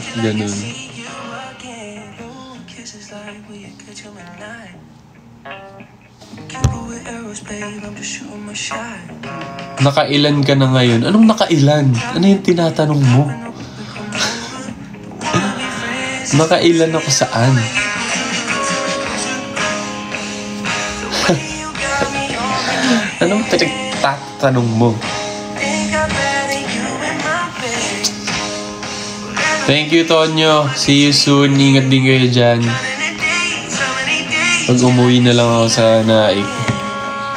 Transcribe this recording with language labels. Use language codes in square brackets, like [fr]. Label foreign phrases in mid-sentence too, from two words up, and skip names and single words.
[tl] Ganun. Nakailan ka na ngayon? Anong nakailan? Ano yung tinatanong mo? Nakailan ako saan? Anong tatanong mo? [en] Thank you, Tonyo. See you soon. [tl] Ingat din kayo dyan. Pag umuwi na lang ako sa Naik.